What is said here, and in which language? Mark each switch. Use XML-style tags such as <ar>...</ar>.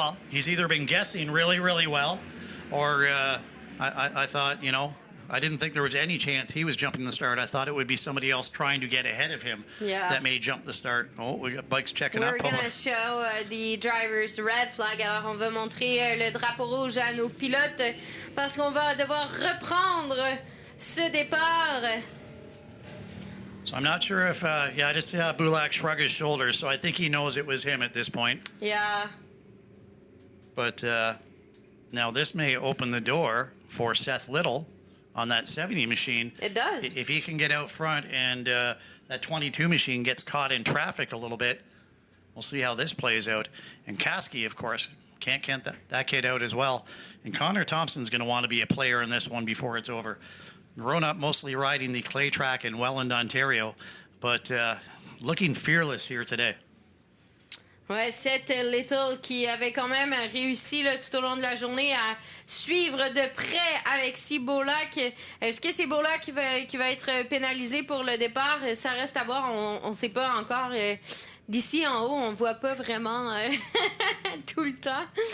<en>He's either been guessing really, really well, or I thought, I didn't think there was any chance he was jumping the start. I thought it would be somebody else trying to get ahead of him that may jump the start. Oh, we got bikes checking up. We're going to show the drivers red flag.</en> <fr>Alors, on va montrer le drapeau rouge à nos pilotes parce qu'on va devoir reprendre ce départ.</fr> <en>So I'm not sure if, I just saw Bulak shrug his shoulders, so I think he knows it was him at this point. Yeah. But now this may open the door for Seth Little on that 70 machine. It does. If he can get out front and that 22 machine gets caught in traffic a little bit, we'll see how this plays out. And Koski, of course, can't count that kid out as well. And Connor Thompson's going to want to be a player in this one before it's over. Grown up mostly riding the clay track in Welland, Ontario, but looking fearless here today.</en> <fr>Ouais, Seth Little qui avait quand même réussi là, tout au long de la journée à suivre de près Alexis Beaulac. Est-ce que c'est Beaulac qui va être pénalisé pour le départ? Ça reste à voir, on ne sait pas encore. D'ici en haut, on voit pas vraiment tout le temps.</fr>